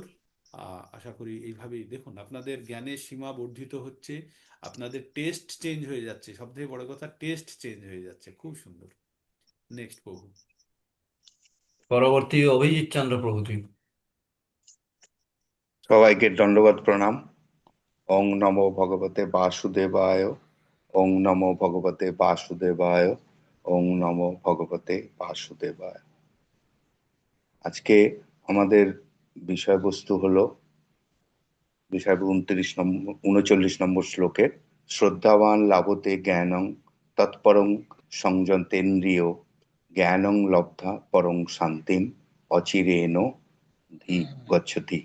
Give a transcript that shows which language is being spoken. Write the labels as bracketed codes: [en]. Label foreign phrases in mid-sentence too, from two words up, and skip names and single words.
[bn] আশা করি এইভাবেই দেখুন আপনাদের জ্ঞানের সীমা বর্ধিত হচ্ছে, আপনাদের [en] test change [bn] হয়ে যাচ্ছে, সব থেকে বড় কথা [en] test change [bn] হয়ে যাচ্ছে, খুব সুন্দর। নেক্সট প্রভু। পরবর্তী অভিজিৎ চন্দ্র প্রভুজি। সবাইকে দণ্ডবত প্রণাম। [sa] ওং নমো ভগবতে বাসুদেবায়। ওং নমো ভগবতে বাসুদেবায়। ওং নমো ভগবতে বাসুদেবায়। [bn] আজকে আমাদের বিষয়বস্তু হলো 39 নম্বর শ্লোকের [sa] শ্রদ্ধাবান লাভতে জ্ঞানং তৎপরং সংযতেন্দ্রিয় জ্ঞানং লব্ধা পরং শান্তিম অচিরেণ ধি গচ্ছতি।